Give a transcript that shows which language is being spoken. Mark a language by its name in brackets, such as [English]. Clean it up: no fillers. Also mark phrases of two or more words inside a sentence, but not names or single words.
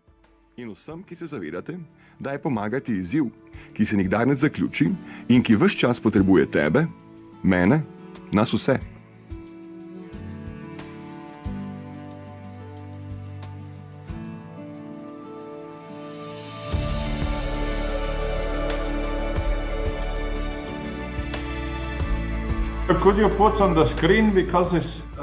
[Slovenian] In vsem, ki se zavedate, da je pomagati izziv, ki se nikdar ne zaključi in ki ves čas potrebuje tebe, mene, nas vse. [English] Could you put on the screen because it's